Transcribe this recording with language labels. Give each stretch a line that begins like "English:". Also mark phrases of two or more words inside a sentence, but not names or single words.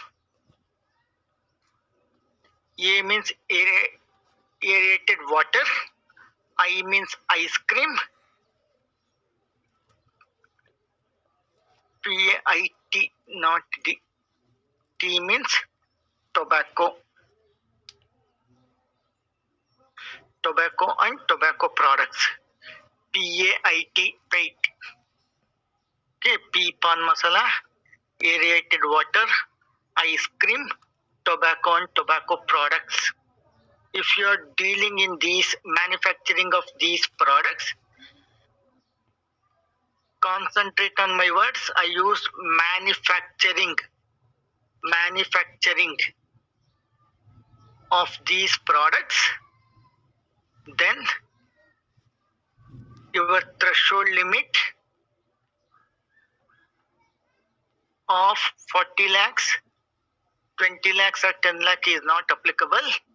English: A means aerated water, I means ice cream, PAIT, not D. T means tobacco and tobacco products. PAIT, pait. Okay, P pan masala, aerated water, ice cream, tobacco and tobacco products. If you are dealing in these manufacturing of these products, concentrate on my words. I use manufacturing of these products, then your threshold limit of 40 lakhs, 20 lakhs or 10 lakh is not applicable.